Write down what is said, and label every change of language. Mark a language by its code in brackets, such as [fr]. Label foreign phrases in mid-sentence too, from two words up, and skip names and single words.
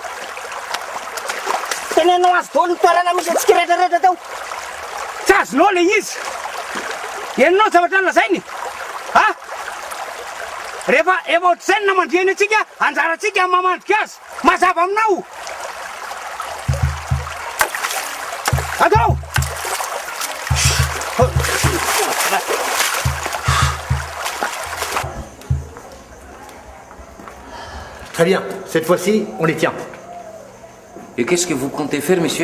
[mg] Tenenao azy daholo ny toerana misy antsika rehetrarehetra tao. Tsy azonao le izy. Ianao zavatra nolazainy. Rehefa efa ohatr'izay ny namandrihany atsika, anjaratsika mamandrika azy. Mazava aminao. [fr] Attends! Très bien, cette fois-ci, on les tient. Et qu'est-ce que vous comptez faire, monsieur?